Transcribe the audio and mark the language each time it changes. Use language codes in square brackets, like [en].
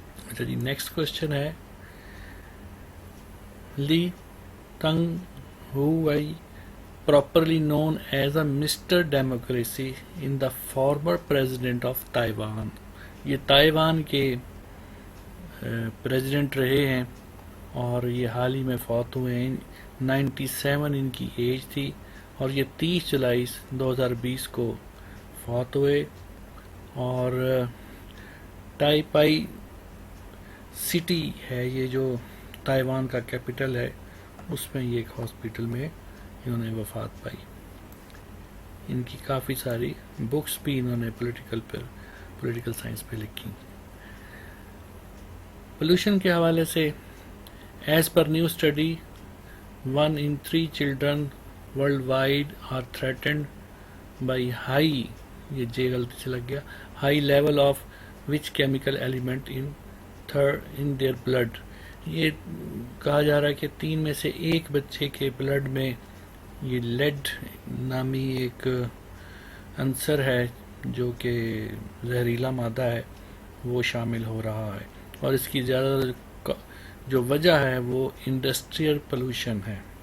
[ur] اچھا جی, next question ہے لی تنگ ہوئی [en] properly known as a Mr. Democracy in the former president of Taiwan. [ur] یہ تائیوان کے پریزیڈنٹ رہے ہیں اور یہ حال ہی میں فوت ہوئے ہیں. 97 ان کی ایج تھی اور یہ 30 جولائی 2020 کو فوت ہوئے. اور تائیپائی سٹی ہے یہ جو تائیوان کا کیپٹل ہے، اس میں یہ ایک ہاسپٹل میں انہوں نے وفات پائی. ان کی کافی ساری بکس بھی انہوں نے پولیٹیکل سائنس پہ لکھی. پولوشن کے حوالے سے as per new study [en] 1 in 3 children worldwide are threatened by high، [ur] یہ جے غلطی سے لگ گیا، [en] high level of which chemical element in their blood. [ur] یہ کہا جا رہا ہے کہ 3 میں سے 1 بچے کے بلڈ میں یہ لیڈ نامی ایک عنصر ہے جو کہ زہریلا مادہ ہے، وہ شامل ہو رہا ہے. اور اس کی زیادہ جو وجہ ہے وہ انڈسٹریل پولوشن ہے.